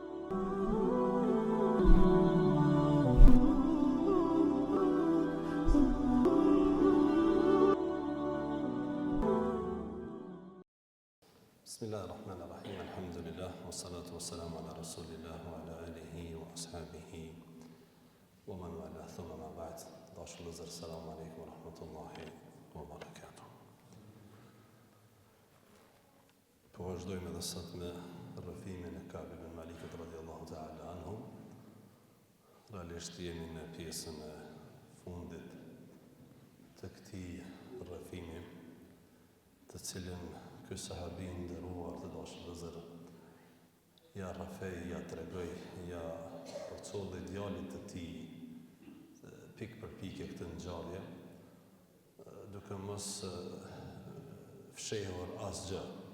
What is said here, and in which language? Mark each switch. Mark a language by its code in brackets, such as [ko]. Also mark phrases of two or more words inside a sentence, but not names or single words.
[ar] بسم الله الرحمن الرحيم. الحمد لله، والصلاة والسلام على رسول الله وعلى آله وأصحابه ومن والاه، ثم أما بعد. [sq] Dashur vëllezër, [ar] سلام عليكم ورحمة الله وبركاته. [sq] Po vazhdojmë edhe sot me rrëfimin e Ka'b ibn Malikut [ar] رضي الله تعالى عنه. [sq] Realisht jemi në pjesën e fundit të këtij rrëfimi, të cilën ky sahabi i nderuar të dashur vëllezër ja rrafej, ja tregoj, ja përcolli djalit të tij pik për pikë këtë ngjarje, duke mos fshehur asgjë